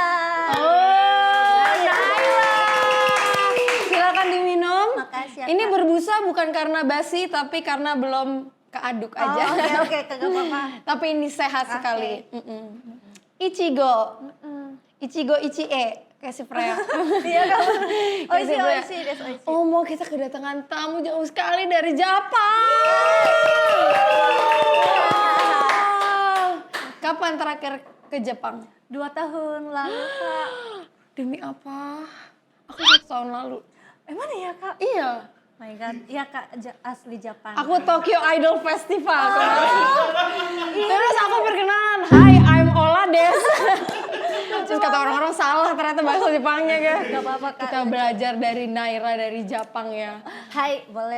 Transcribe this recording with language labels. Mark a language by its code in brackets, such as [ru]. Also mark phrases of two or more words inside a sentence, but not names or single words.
[id] Oh, Naila. Silakan diminum. Makasih ya, Ini Kak. berbusa bukan karena basi tapi karena belum keaduk aja. Oke, kagak apa-apa. Tapi ini sehat sekali. Ichigo. [ja] 一期一会. [id] Kayak si Freya. Iya kak. Kayak si Freya. [ja] おいしい、ですおいしい. [id] Oh, mau kita kedatangan tamu jauh sekali dari Jepang. Wow. Kapan terakhir ke Jepang? 2 tahun lalu kak. Demi apa? Aku 1 tahun lalu. Emang iya kak? Iya. [en] My god, [id] iya kak, asli Jepang. Aku Tokyo Idol Festival kemarin. Terus aku perkenalan, [en] "Hai, I'm Ola Des." [id] Terus kata orang-orang salah ternyata bahasa Jepangnya kan. Gak apa-apa kak. Kita belajar dari Naira dari Jepang ya. Hai, boleh.